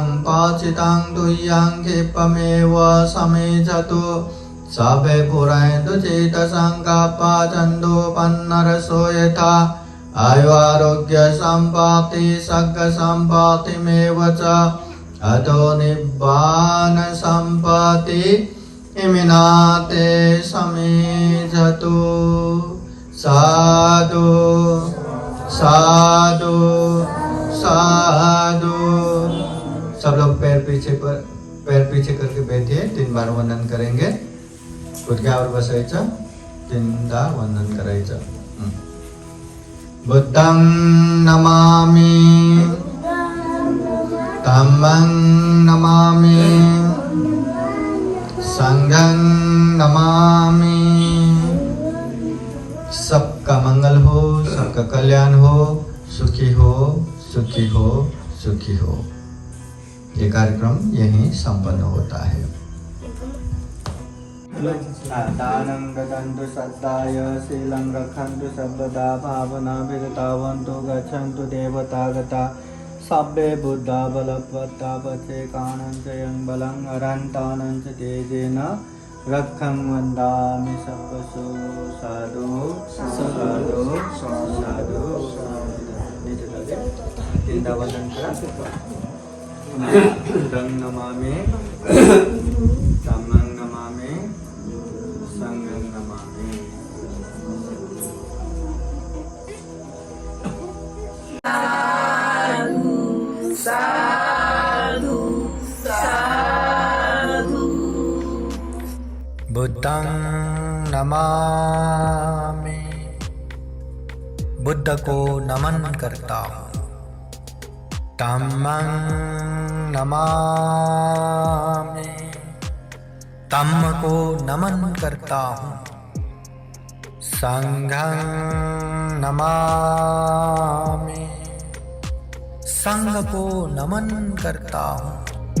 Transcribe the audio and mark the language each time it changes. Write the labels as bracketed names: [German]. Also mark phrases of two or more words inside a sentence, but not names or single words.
[Pali] पाचितं तुय्यं क्षिपमेव समेजतु सर्वे पुरन्तु चेतसङ्कप्पचन्दो पन्नरसो यथा आयुरारोग्यसम्पत्ति सर्गसम्पत्तिमेव च अतो निब्बानसम्पत्ति इमिनाते समेजतु साधु साधु साधु। [Hindi] सब लोग पैर पीछे करके बैठिए। 3 बार वंदन करेंगे। [Marathi] गुडघ्यावर बसायचं, 3दा वंदन करायचं। [Pali] बुद्धं नमामि धम्मं नमामि संघं नमामि। [Hindi] सबका मंगल हो, सबका कल्याण हो, सुखी हो सुखी हो सुखी हो। ये कार्यक्रम यहीं संपन्न होता है। [Pali] दानं ददन्तु सद्दाय शीलं रक्षन्तु सर्वदा भावनाभिरतावन्तु गच्छन्तु देवतागता सब्बे बुद्धा बलवत्ता पचेकानं च यं बलं अरन्तानं च तेजेन रक्षं वन्दामि सर्वसु साधु साधु साधु। [Marathi] तीनदा वंदन करा। [Pali] बुद्धं नमामि धम्मं नमामि संघं नमामि। साधु साधु। बुद्धं नमामि, [Hindi] बुद्ध को नमन करता हूँ। [Pali] धम्मं नमामि, [Hindi] धम्म को नमन करता हूँ। [Pali] संघं नमामि, [Hindi] संघ को नमन करता हूँ।